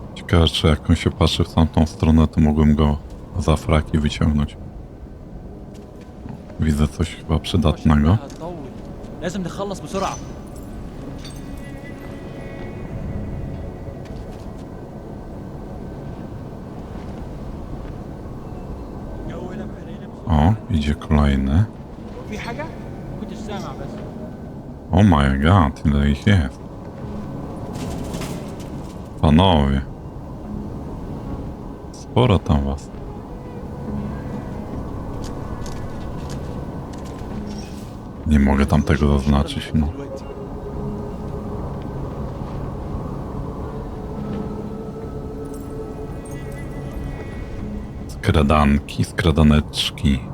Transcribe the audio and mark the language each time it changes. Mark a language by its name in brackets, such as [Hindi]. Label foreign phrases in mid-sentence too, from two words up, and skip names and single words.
[Polish] Ciekawe, czy jak on się patrzy w tamtą stronę, to mogłem go za fraki wyciągnąć. Widzę coś chyba przydatnego. [Arabic] لازم نخلص بسرعة. [Polish] O, idzie kolejny. [Arabic] في حاجة؟ كنتش سامع بس. [English] Oh my god, [Polish] ile ich jest. Panowie. Sporo tam was. Nie mogę tam tego zaznaczyć, no. Skradanki, skradaneczki.